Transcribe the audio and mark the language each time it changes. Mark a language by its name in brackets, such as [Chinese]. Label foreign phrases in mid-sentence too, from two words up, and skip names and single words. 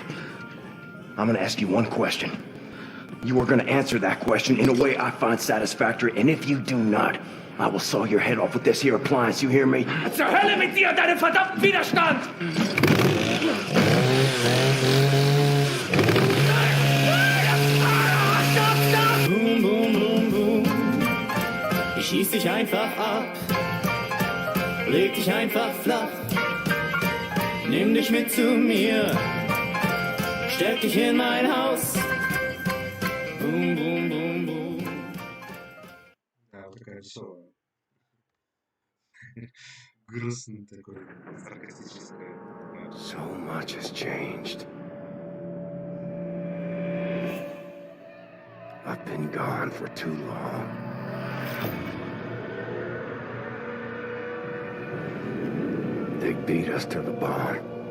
[English] I'm gonna ask you one question. You are gonna answer that question in a way I find satisfactory, and if you do not, I will saw your head off with this here appliance, you hear me? [German] Zur Hölle mit dir, deinem verdammten Widerstand! Boom, boom, boom, boom. Ich schieß dich einfach ab. Leg dich einfach flach. Nimm dich mit zu mir. Steck dich in mein Haus. Boom, boom, boom, boom. [Russian] Да, вот такая веселая. грустный такой, саркастическое. [English] So much has changed. I've been gone for too long. They beat us to the bone.